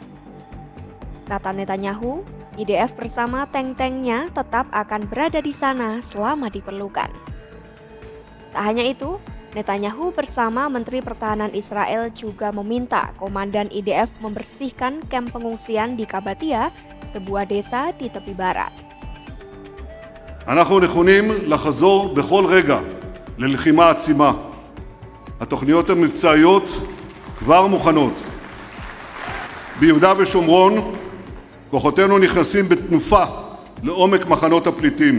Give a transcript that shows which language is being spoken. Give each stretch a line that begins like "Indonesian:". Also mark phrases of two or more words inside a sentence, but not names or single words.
Indonesian: Kata Netanyahu, IDF bersama tank-tanknya tetap akan berada di sana selama diperlukan. Tak hanya itu, Netanyahu bersama Menteri Pertahanan Israel juga meminta komandan IDF membersihkan kamp pengungsian di Kabatia, sebuah desa di tepi barat.
Hebrew: אנחנו נכונים לחזור בכל רגע ללחימה עצימה. התוכניות המבצעיות כבר מוכנות. ביהודה ושומרון כוחותינו נכנסים בתנופה לעומק מחנות הפליטים.